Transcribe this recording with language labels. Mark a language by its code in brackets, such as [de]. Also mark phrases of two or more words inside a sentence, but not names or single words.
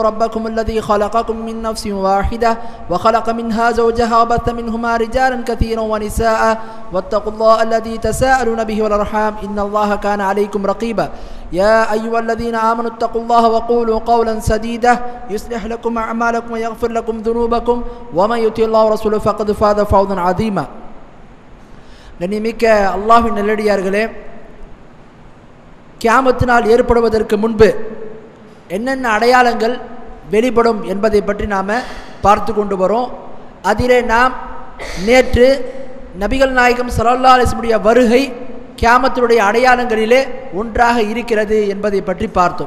[ar] ربكم الذي خلقكم من نفس واحدة وخلق منها زوجها وبث منهما رجالا كثيرا ونساء واتقوا الله الذي تساءلون به والأرحام إن الله كان عليكم رقيبا يا أيها الذين آمنوا اتقوا الله وقولوا قولا سديدا يصلح لكم أعمالكم ويغفر لكم ذنوبكم ومن يطع الله ورسوله فقد فاز فوزا عظيما [ta] கண்ணியமிக்க அல்லாஹ்வின் நல்லடியார்களே, கியாமத்தினால் ஏற்படுவதற்கு முன்பு என்னென்ன அடையாளங்கள் வெளிப்படும் என்பதை பற்றி நாம் பார்த்து கொண்டு வரோம். அதிலே நாம் நேற்று நபிகள் நாயகம் [ar] صلى الله عليه وسلم [ta] வருகை கியாமத்தினுடைய அடையாளங்களிலே ஒன்றாக இருக்கிறது என்பதை பற்றி பார்த்தோம்.